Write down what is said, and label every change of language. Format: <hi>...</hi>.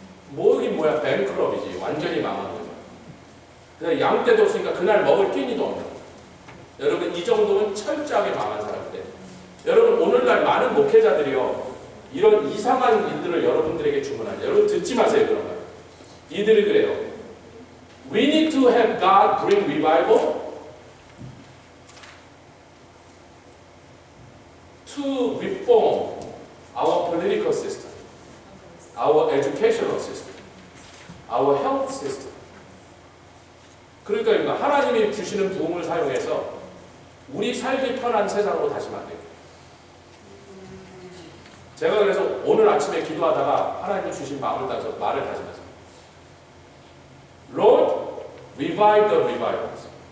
<ko>뭐긴 뭐야, 뱅크럽이지. 완전히 망한 거죠. 그래서 양떼도 없으니까 그날 먹을 끼니도 없는 거예요. 여러분, 이 정도면 철저하게 망한 사람인데, 여러분 오늘날 많은 목회자들이요 이런 이상한 일들을 여러분들에게 주문하죠. 여러분 듣지 마세요. 그런 거. 이들이 그래요.</ko> <en>We need to have God bring revival to reform our political system, our educational system, our health system.</en> <ko>그러니까 하나님이 주시는 부흥을 사용해서 우리 살기 편한 세상으로 다시 만들고. 제가 그래서 오늘 아침에 기도하다가 하나님이 주신 마음을 따서 말을 다시면서</ko> <en>Lord, revive the revivals.</en>